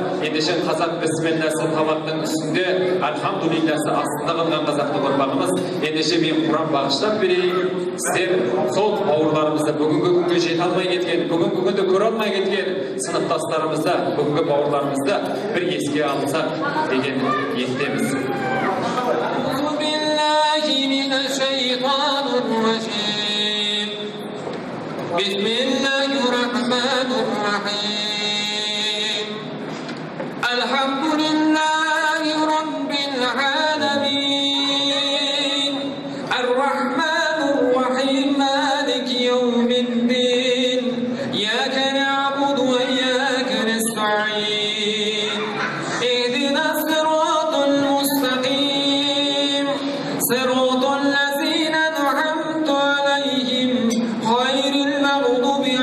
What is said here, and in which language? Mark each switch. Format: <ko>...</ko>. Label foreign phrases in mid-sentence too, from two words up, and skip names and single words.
<kk>Ендеше қазақ бісмілләсі табақтың үстінде, альхамдулилләсі астында қалған қазақтың ұрпағымыз. Ендеше мен Құран бағыштап берейін. Сіздер сол бауырларымызды бүгінгі күнге жете алмай кеткен, бүгінгі күнді көре алмай кеткен сыныптастарымызды, бүгінгі бауырларымызды бір еске алсақ деген ниеттеміз.</kk> <ar>من الشيطان الرجيم بسم الله الرحمن الرحيم الحمد لله رب العالمين الرحمن الرحيم مالك يوم الدين إياك نعبد وإياك نستعين اهدنا الصراط المستقيم صراط الذين أنعمت عليهم غير المغضوب</ar>